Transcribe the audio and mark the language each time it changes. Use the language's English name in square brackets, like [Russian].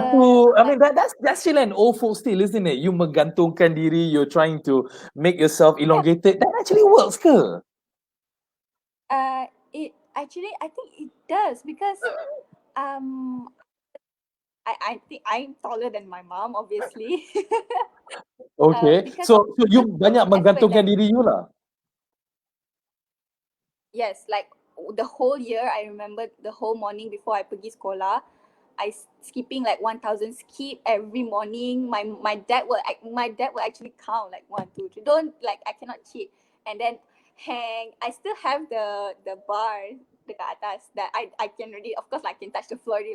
[English] satu, I mean that's still an old folk still, isn't it? You [Malay] menggantungkan diri, [English] you're trying to make yourself elongated. That actually works ke? It actually, I think it does because I think I'm taller than my mom, obviously. Okay. Because [Malay] So you banyak menggantungkan diri you lah. [English] Yes, like the whole year, I remember the whole morning before I [Malay] pergi sekolah, [English] skipping like 1,000 skip every morning. My dad will actually count like 1, 2, 3. Don't like I cannot cheat. And then hang. I still have the bar dekat atas that I can already, of course, like I can touch the floor already.